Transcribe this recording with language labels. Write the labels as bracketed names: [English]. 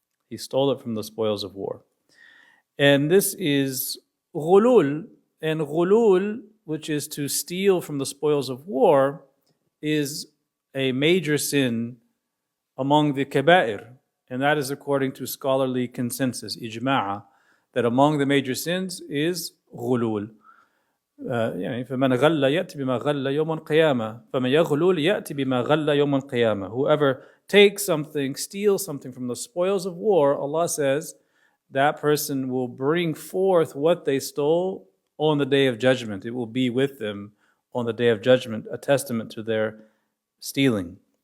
[English] He stole it from the spoils of war. And this is ghulul, and ghulul, which is to steal from the spoils of war, is a major sin among the kaba'ir. And that is according to scholarly consensus, ijma'a, that among the major sins is ghulul. [Arabic] فمن غل يأتي بما غل يوم القيامة فمن يغلل يأتي بما غل يوم القيامة. [English] Whoever takes something, steals something from the spoils of war, Allah says that person will bring forth what they stole on the Day of Judgment. It will be with them on the Day of Judgment, a testament to their stealing.